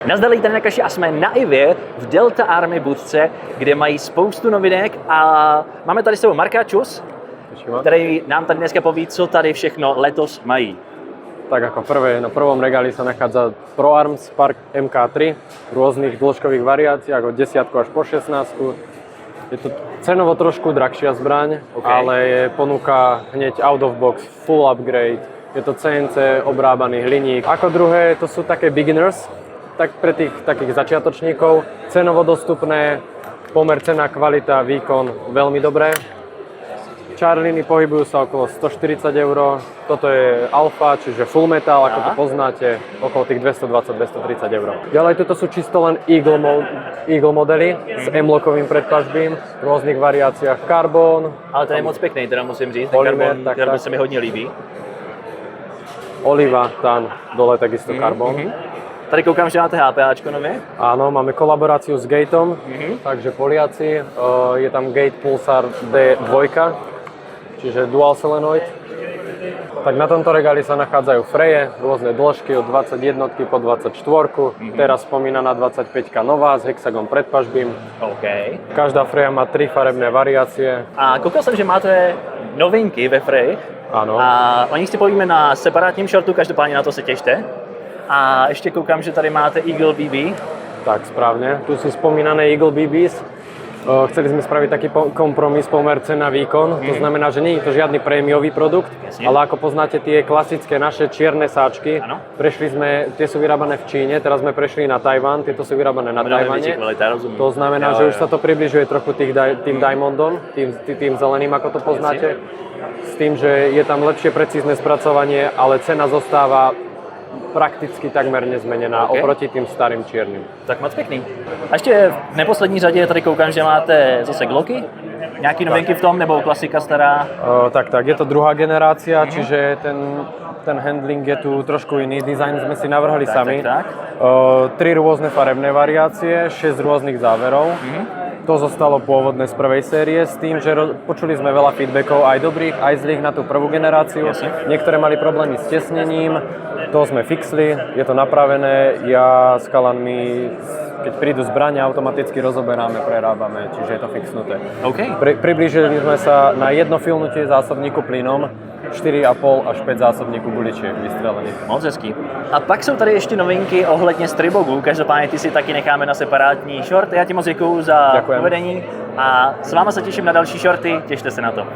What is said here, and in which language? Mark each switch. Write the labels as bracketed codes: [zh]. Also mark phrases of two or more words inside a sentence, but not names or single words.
[cs] Nazdar tady na kaši a jsme na Ivě v Delta Army budce, kde mají spoustu novinek a máme tady s sebou Marka, čus, který nám tady dneska poví, co tady všechno letos mají. [sk] Tak ako prvé, na prvom regáli sa nachádza ProArms Spark MK3 v rôznych dĺžkových variáciách od 10 až po 16. Je to cenovo trošku drahšia zbraň, ale ponúka hneď [en] out of box, full upgrade. [sk] Je to CNC, obrábaný hliník. Ako druhé, to sú také beginners, tak pre tých takých začiatočníkov. Cenovo dostupné, pomer cena, kvalita, výkon veľmi dobré. Čarliny pohybujú sa okolo 140 €, toto je alfa, čiže [en] full metal, [sk] ako to poznáte, okolo tých 220-230 €. Ďalej toto sú čisto len Eagle modely s M-lockovým predpažbím, v rôznych variáciách carbon. [cs] Ale ten je moc pěkný, teda musím říct, Polymer, ten carbon se mi hodně líbí. [sk] Oliva, tam dole takisto carbon. [cs] Tady koukám, že máte HPAčko nově. [sk] Áno, máme kolaboráciu s Gateom, takže Poliaci, je tam Gate Pulsar D2, čiže dual solenoid. Tak na tomto regáli sa nachádzajú freje, rôzne dĺžky od 21 po 24, teraz spomínaná 25 nová s hexagon predpažbím. Každá freja má 3 farebné variácie. [cs] A koukal jsem, že máte novinky ve Frey. [sk] Áno. [cs] A o nich si povíme na separátním shortu, každopádně na to se těšte. A ještě koukám, že tady máte Eagle BB. [sk] Tak, správne. Tu sú spomínané Eagle BBs. Chceli sme spraviť taký kompromis pomer cena výkon. To znamená, že nie je to žiadny prémiový produkt, ale ako poznáte tie klasické naše čierne sáčky, tie sú vyrábané v Číne, teraz sme prešli na Tajvan, tieto sú vyrábané na Tajvane. To znamená, že už sa to približuje trochu tým Diamondom, tým zeleným, ako to poznáte. S tým, že je tam lepšie precízne spracovanie, ale cena zostáva prakticky takmer nezmenená oproti tým starým čiernym. [cs] Tak moc pěkný. A ještě v neposlední řadě tady koukám, že máte zase Glocky. Nějaký novinky v tom, nebo klasika stará? [sk] Tak, je to druhá generácia, čiže ten handling je tu trošku iný. Design sme si navrhli sami. 3 rôzne farebné variácie, 6 rôznych záverov. To zostalo pôvodné z prvej série s tým, že počuli sme veľa feedbackov, aj dobrých, aj zlých na tú prvú generáciu. Niektoré mali problémy s tesnením, to sme fixli, je to napravené. Ja s chalanmi, keď prídu zbrane, automaticky rozoberáme, prerábame, čiže je to fixnuté. Priblížili sme sa na jedno filnutie zásobníku plynom, 4,5 až 5 zásobníků guličiek vystrelených. [cs] Moc hezký. A pak jsou tady ještě novinky ohledně stribogů, každopádně ty si taky necháme na separátní short. Já ti moc děkuju za uvedení a s váma se těším na další shorty, těšte se na to.